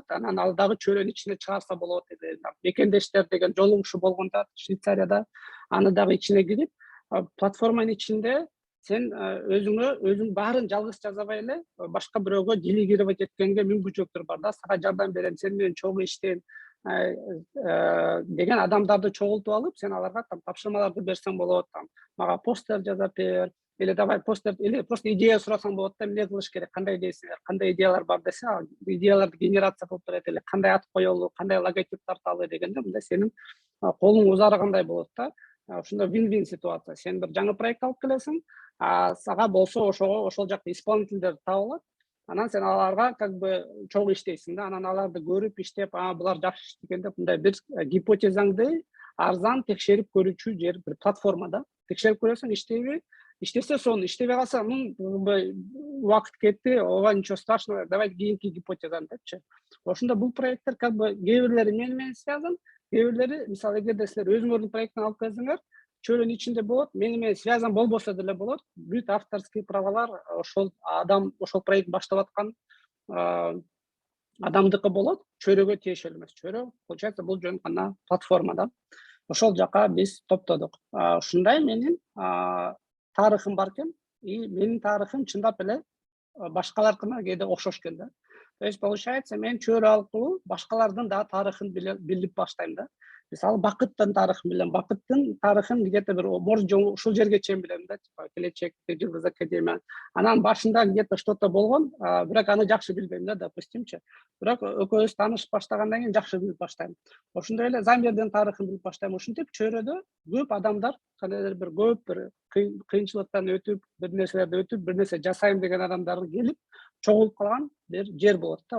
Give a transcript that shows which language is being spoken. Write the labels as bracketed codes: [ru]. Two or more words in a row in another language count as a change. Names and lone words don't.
[ky] Анан ал дагы чөйрөнүн ичине чыгарса болот деди. Мекендештер деген жолугушуу болгондо Швейцарияда, аны дагы ичине кирип, платформанын ичинде сен өзүң баарын жалгыз жазабай эле, башка бирөөгө делегировать эткенге мүмкүнчүлүктөр бар да. Сага жардам берем, сен менен чогуу иштейм деген адамдарды чогултуп алып, сен аларга тапшырмаларды берсең болот, мага постер жазап бер, [ru] или давай [ky] постер, [ru] или просто [ky] идея сурасаң болот да, эмне кылыш керек, кандай дейсиңер, кандай идеялар бар десе, идеяларды генерация кылып берет, или кандай ат коелу, кандай логотип тарталы дегенде, мындай сенин колуң узаргандай болот да. Ошондо вин-вин ситуация. Сен бир жаңы проект алып келесиң, сага болсо ошол жакта исполнительдер табылат. Анан сен аларга [ru] как бы [ky] чогуу иштейсиң да, анан аларды көрүп иштеп, булар жакшы иштеген деп мындай бир гипотезаңды арзан текшерип көрүүчү жер, бир платформа да. Текшерип көрөсүң, иштейби? Иштесе сонун, иштебей калса, убакыт кетти, ооба [ru] ничего страшного, давай [ky] кийинки гипотезаны депчи. Ошондо бул проекттер [ru] как бы [ky] кээ бирлери менен связан, кээ бирлери мисалы эгерде силер өзүңөрдүн проекттин алып келсеңер, чөйрөнүн ичинде болот, менен связан болбосо деле болот. Бүт авторский правалар ошол адам, ошол проект баштап аткан адамдыкы болот, чөйрөгө тиешелүү эмес. Чөйрө получается бул жөн гана платформа да. Ошол жака биз топтодук. Ушундай менин тарыхым бар экен, и менин тарыхым чындап эле башкалардыкына кээде окшош экен да. [ru] То есть получается [ky] мен чөйрө аркылуу башкалардын да тарыхын билип баштайм да. Мисалы Бакыттын тарыхын билем, Бакыттын тарыхын где-то бир может ушул жерге чейин билем да, типа келечекте Жылдыз Академия. Анан башында [ru] где-то что-то [ky] болгон, бирок аны жакшы билбейм да, допустимчи. Бирок экөөбүз таанышып баштагандан кийин жакшы билип баштайм. Ошондой эле Замбердин тарыхын билип баштайм. Ушинтип чөйрөдө көп адамдар, кандайдыр бир көп бир кыйынчылыктан өтүп, бир нерселерди өтүп, бир нерсе жасайм деген адамдар келип чогулуп калган бир жер болот да.